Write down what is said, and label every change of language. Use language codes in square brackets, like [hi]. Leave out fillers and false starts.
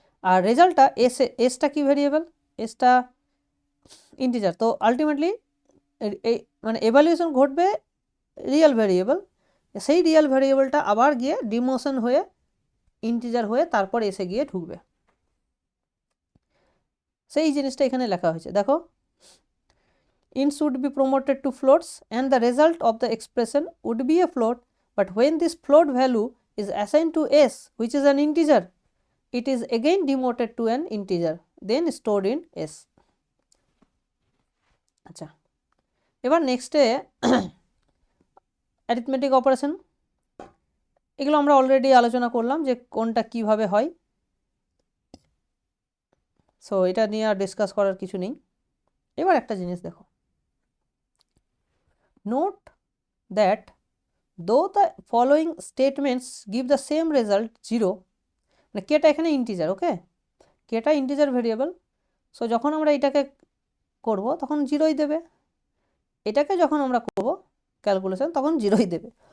[bn] আর রেজাল্টটা এসটা কি variable, এসটা integer, তো আলটিমেটলি এই মানে এভালুয়েশন ঘটবে রিয়েল ভেরিয়েবল, সেই রিয়েল ভেরিয়েবলটা আবার গিয়ে ডিমোশন হয়ে ইন্টিজার হয়ে তারপর এসে গিয়ে ঢুকবে, সেই জিনিসটা এখানে লেখা হয়েছে। [en] দেখো, ints would be promoted to floats and the result of the expression would be a float, but when this float value is assigned to s which is an integer, it is again demoted to an integer then stored in s. [bn] আচ্ছা, এবার নেক্সটে arithmetic operation, এগুলো আমরা already আলোচনা করলাম যে কোনটা কিভাবে হয়, সো এটা নিয়ে আর ডিসকাস করার কিছু নেই। এবার একটা জিনিস দেখো, [en] note that though the following statements give the same result 0, [bn] মানে কেটা এখানে ইন্টিজার, ওকে, কেটা ইন্টিজার ভেরিয়েবল, সো যখন আমরা এটাকে করব তখন 0ই দেবে, এটাকে যখন আমরা করব ক্যালকুলেশন তখন 0ই দেবে।